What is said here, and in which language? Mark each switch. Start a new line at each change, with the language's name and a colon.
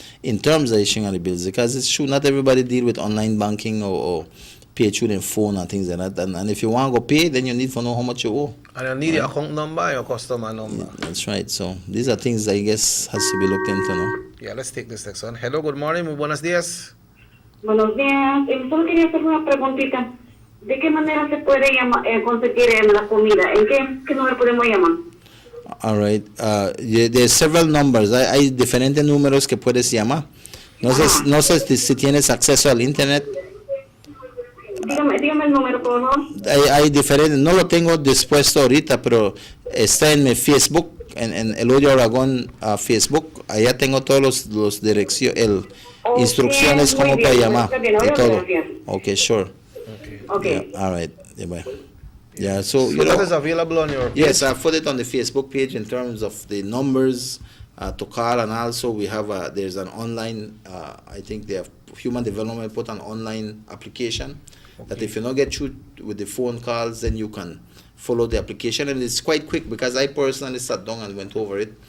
English: in terms of issuing of the bills, because it's true not everybody deal with online banking or pay through their phone and things like that. And if you want to go pay, then you need to know how much you owe. And you need your account number and your customer number. Yeah, that's right. So these are things I guess has to be looked into now. Yeah, let's take this next one. Hello, good morning,
Spanish: muy buenos días. Buenos días. Solo quería hacer una preguntita. ¿De qué manera se puede conseguir la comida? ¿En qué número podemos llamar?
English: All right. There's several numbers.
Spanish: Hay diferentes números que puedes llamar. No sé si tienes acceso al internet. Dígame el número, por favor. Hay diferentes. No lo tengo dispuesto ahorita, pero está en mi Facebook, en Elodio Aragón Facebook. Allá tengo todos los direcciones, instrucciones cómo para llamar y todo.
English: Okay, sure. Okay. Yeah, all right. Yeah, so you that know, is available on your page? Yes, I put it on the Facebook page in terms of the numbers to call, and also we have there's an online. I think they have Human Development put an online application that if you don't get through with the phone calls, then you can follow the application, and it's quite quick because I personally sat down and went over it.